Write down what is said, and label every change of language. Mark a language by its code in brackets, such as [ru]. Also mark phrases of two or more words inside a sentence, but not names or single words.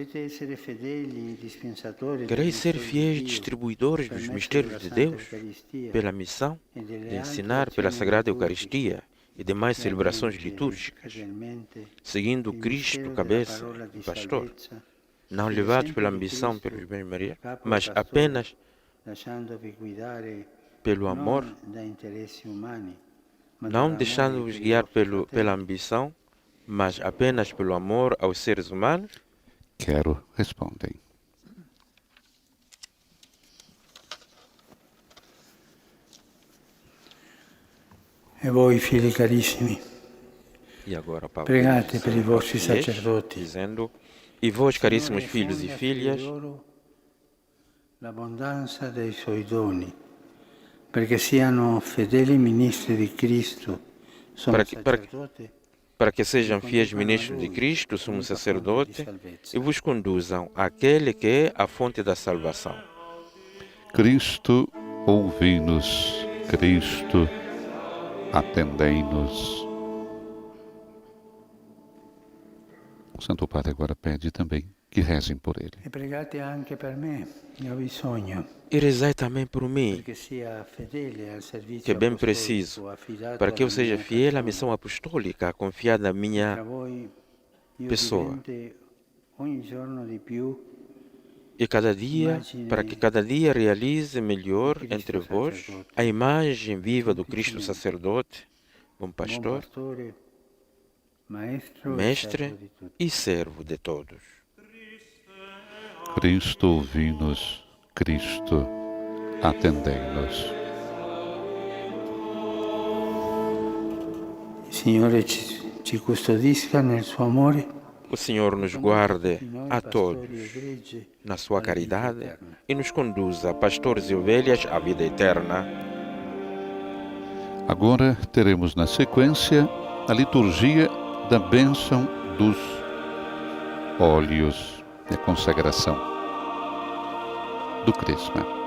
[pt] Quereis ser fiéis distribuidores dos mistérios de Deus, pela missão de ensinar pela Sagrada Eucaristia e demais celebrações litúrgicas, seguindo Cristo, cabeça e pastor, não levados pela ambição pelos bens materiais, mas apenas pelo amor, não deixando-vos guiar pela ambição, mas apenas pelo amor aos seres humanos? Quero, respondem. [it] E voi, figli carissimi, [pt] E agora, Papa, [it] pregate per i [pt] aos [it] vostri [pt] fiéis, [it] sacerdoti. [pt] dizendo, e vós, caríssimos filhos e filhas, [it] l'abbondanza dei suoi doni, perché siano fedeli ministri di Cristo, sono [pt] Para che- [it] sacerdote [pt] para que sejam fiéis ministros de Cristo, sumo sacerdote, e vos conduzam àquele que é a fonte da salvação. Cristo, ouvi-nos. Cristo, atendei-nos. O Santo Padre agora pede também que rezem por ele. [it] E pregate anche per me, io ho bisogno, [pt] E rezai também por mim, [it] perché sia fedele al [pt] que [it] servizio [pt] é bem [it] apostolico [pt] preciso, [it] affidato [pt] para que eu [it] alla [pt] seja [it] mia [pt] fiel à [it] persona. [pt] missão apostólica confiada à [it] Tra [pt] minha [it] voi io [pt] pessoa. [it] diventi ogni giorno di più [pt] E cada dia, para que cada dia realize melhor entre vós a imagem viva do Cristo sacerdote, bom [it] buon [pt] pastor, [it] pastore, maestro e [pt] mestre [it] servo di tutti. [pt] e servo de todos. Cristo, ouvi-nos. Cristo, atendei-nos. [it] Il Signore ci custodisca nel suo amore, [pt] O Senhor nos guarde [it] di noi [pt] a [it] pastori [pt] todos [it] e greggi [pt] na sua [it] alla vita [pt] caridade [it] eterna. [pt] e nos conduza, pastores e ovelhas, à vida eterna. Agora teremos na sequência a liturgia da bênção dos óleos, da consagração do Crisma.